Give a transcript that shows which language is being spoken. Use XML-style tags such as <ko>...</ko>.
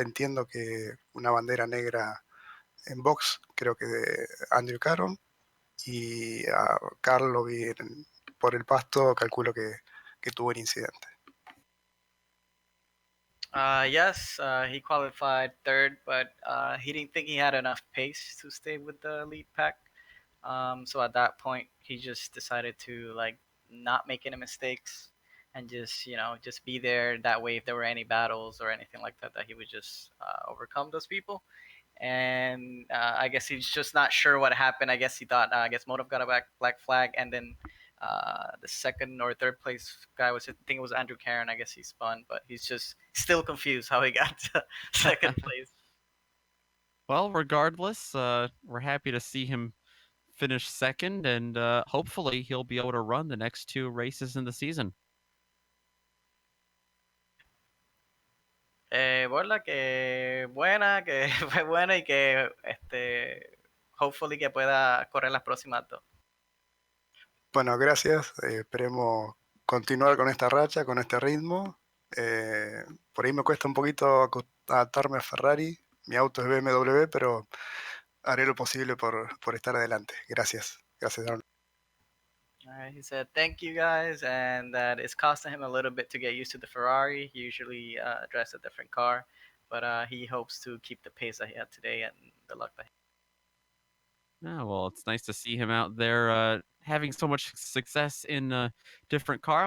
<es>Entiendo que una bandera negra en box, creo que de Andrew Caron. Y a Carl lo vi por el pasto, calculo que tuvo el incidente.</es> <en>Yes, he qualified third, but he didn't think he had enough pace to stay with the lead pack. So at that point, he just decided to like not make any mistakes and just just be there. That way, if there were any battles or anything like that, that he would just overcome those people. And I guess he's just not sure what happened. I guess he thought I guess Motive got a black flag, and then the second or third place guy was, I think it was Andrew Karen. I guess he spun, but he's just still confused how he got to second place. Well, regardless, we're happy to see him finish second, and hopefully he'll be able to run the next 2 races in the season.</en> <es>Borla, que buena, que fue buena y que hopefully que pueda correr las próximas 2. Bueno, gracias. Esperemos continuar con esta racha, con este ritmo. Por ahí me cuesta un poquito adaptarme a Ferrari. Mi auto es BMW, pero haré lo posible por estar adelante. Gracias. Gracias, Arnold.</es> <en>All right, he said thank you guys, and that it's costing him a little bit to get used to the Ferrari. He usually drives a different car, but he hopes to keep the pace that he had today, and the luck that Oh, well, it's nice to see him out there having so much success in a different car.</en>